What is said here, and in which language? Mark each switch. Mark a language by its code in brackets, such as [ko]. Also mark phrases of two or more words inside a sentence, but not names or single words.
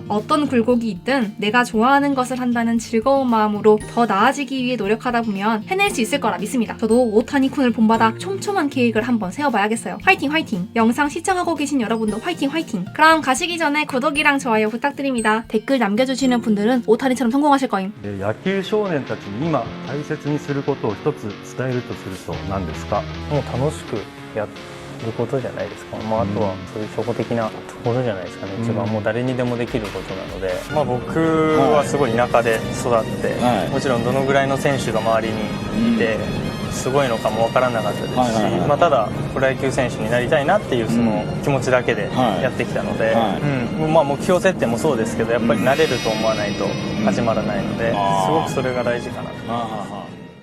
[ko] 어떤 굴곡이 있든 내가 좋아하는 것을 한다는 즐거운 마음으로 더 나아지기 위해 노력하다 보면 해낼 수 있을 거라 믿습니다. 저도 오타니쿤을 본받아 촘촘한 계획을 한번 세워봐야겠어요. 화이팅 화이팅! 영상 시청하고 계신 여러분도 화이팅 화이팅! 그럼 가시기 전에 구독이랑 좋아요 부탁드립니다. 댓글 남겨주시는 분들은 오타니처럼 성공하실 거임. [ja] 野球少年たちに今大切にすることを一つ伝えるとすると何ですか？もう楽しくやることじゃないですか。あとはそういう初歩的なところじゃないですかね。一番もう誰にでもできることなので、僕はすごい田舎で育って、もちろんどのぐらいの選手が周りにいて、すごいのかもわからなかったですし、ただプロ野球選手になりたいなっていうその気持ちだけでやってきたので、目標設定もそうですけど、やっぱり慣れると思わないと始まらないので、すごくそれが大事かなと。